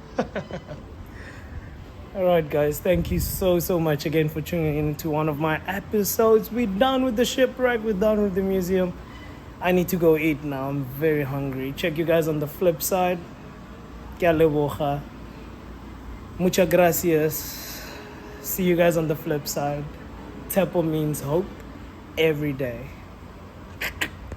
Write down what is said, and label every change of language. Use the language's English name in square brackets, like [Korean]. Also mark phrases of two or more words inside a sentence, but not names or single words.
[English] Alright guys, thank you so much again for tuning in to one of my episodes. We're done with the shipwreck, we're done with the museum. I need to go eat now, I'm very hungry. Check you guys on the flip side. [Tswana] Ke a leboga. [Spanish] Muchas gracias. [English] See you guys on the flip side. Tepo means hope every day.